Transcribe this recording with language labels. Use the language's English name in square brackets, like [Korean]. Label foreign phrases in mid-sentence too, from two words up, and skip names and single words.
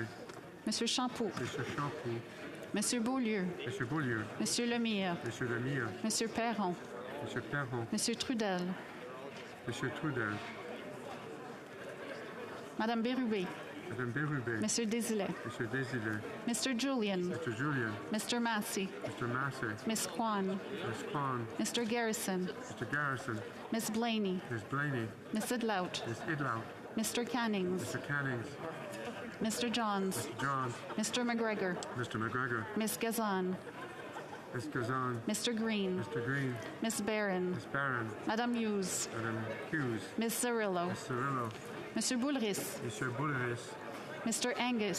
[English] Monsieur Champoux. Monsieur Champoux. Monsieur Beaulieu. Monsieur Beaulieu. Monsieur Lemire. Monsieur Lemire. Monsieur Perron. Monsieur Perron. Monsieur Trudel. Monsieur Trudel. Madame Bérubé. Madame Bérubé. Monsieur Désilet. Monsieur Désilet. Mr. Julian. Mr. Julian. Mr. Massey. Mr. Massey. Miss Kwan. Ms. Kwan. Mr. Garrison. Mr. Garrison. Miss Blaney. Ms. Blaney. Miss Idlout. Ms. Idlout. Mr. Cannings. Mr. Cannings. Mr. Johns. Mr. Johns. Mr. McGregor. Mr. McGregor. Miss Gazan. Ms. Gazan. Mr. Green. Mr. Green. Miss Barron. Ms. Barron. Madame Hughes. Madame Hughes. Miss Cirillo. Ms. Cirillo. Mr. Boulris. Monsieur Boulris. Mr. Angus.